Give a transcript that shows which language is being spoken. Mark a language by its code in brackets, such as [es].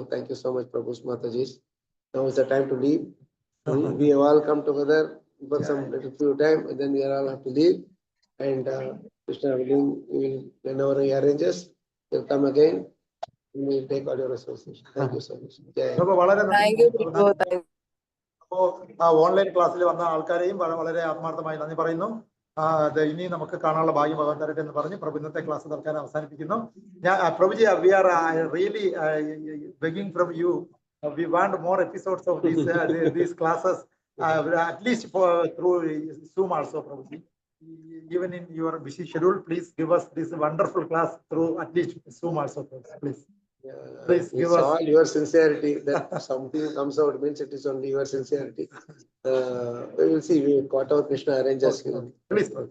[en] Thank you so much, Prabhu's Matajis. Now is the time to leave. We have all come together for some little few time, and then we are all have to leave. And Krishna willing, we will, whenever he arranges, we'll come again. We will take all your association. Thank you so much. Jai. [ml] വളരെ [en] Thank you Prabhu. [ml] അപ്പോ online ക്ലാസ്സിൽ വന്ന ആൾക്കാരെയും വളരെ ആത്മാർത്ഥമായി നന്ദി പറയുന്നു. ഇനി നമുക്ക് കാണാനുള്ള ഭാഗ്യം ഭഗവാൻ തരട്ടെ എന്ന് പറഞ്ഞ് പ്രഭു ഇന്നത്തെ ക്ലാസ് തൽക്കാലം അവസാനിപ്പിക്കുന്നു. [en] Prabhuji, we are really begging from you, we want more episodes of these classes, at least through Zoom also, Prabhuji. Even in your busy schedule, please give us this wonderful class through at least Zoom also, please. Please give us all your sincerity that something comes out means it is only your sincerity. We will see whatever Krishna arranges. Please.